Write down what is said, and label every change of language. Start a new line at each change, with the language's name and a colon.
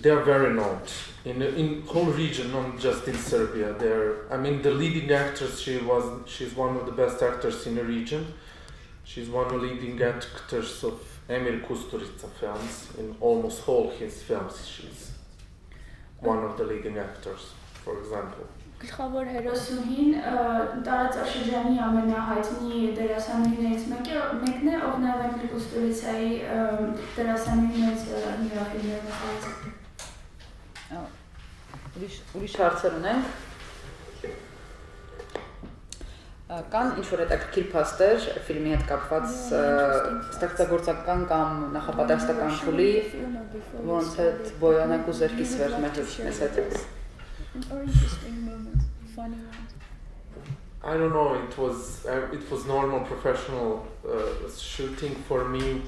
English: They are very known in whole region, not just in Serbia. The leading actress. She's one of the best actors in the region. She's one of the leading actors of Emir Kusturica films. In almost all his films, she's one of the leading actors, for example.
Armenian: Գլխավոր հերոսուհին տարածաշրջանի ամենահայտնի դերասանուհիներից մեկն է, ով նաև Էմիլ Կուստուրիցայի դերասանուհիներից նրա ֆիլմերում է։ Ուրիշ հարցեր ունենք։ Կան ինչ-որ հետաքրքիր փաստեր ֆիլմի հետ կապված ստեղծագործական կամ նախապատրաստական փուլի, որոնց հետ Բոյանը կուզեր կիսվեր մեզ հետ։
English: Or interesting moments, funny ones. I don't know. It was normal professional shooting for me.